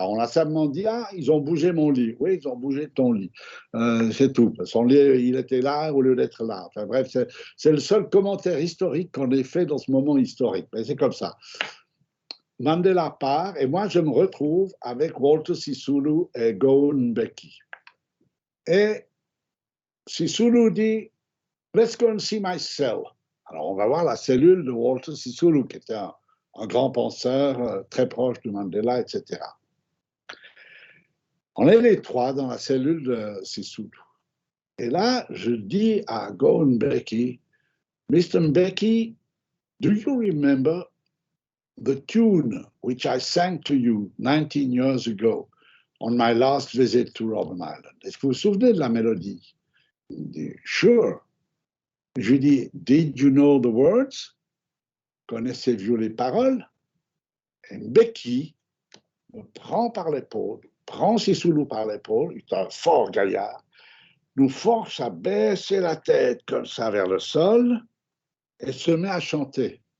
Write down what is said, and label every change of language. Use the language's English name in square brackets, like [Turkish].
[French] On a simplement dit, ah, ils ont bougé mon lit. Oui, ils ont bougé ton lit. C'est tout. Son lit, il était là au lieu d'être là. Enfin bref, c'est le seul commentaire historique qu'on ait fait dans ce moment historique. Mais c'est comme ça. Mandela part et moi, je me retrouve avec Walter Sisulu et Gowan Mbeki. Et Sisulu dit, [English] let's go and see my cell. [French] Alors, on va voir la cellule de Walter Sisulu, qui était un grand penseur très proche de Mandela, etc. On est les trois dans la cellule de Sisulu. Et là, je dis à Gowan Mbeki, Mr. [English] Mbeki, do you remember the tune which I sang to you 19 years ago on my last visit to Robben Island? [French] Est-ce que vous vous souvenez de la mélodie? Il dit, [English] sure. [French] Je lui dis, [English] did you know the words? [French] Connaissez-vous les paroles? Et Mbeki me prend par l'épaule, prend Sisulu par l'épaule, il est un fort gaillard, nous force à baisser la tête comme ça vers le sol et se met à chanter.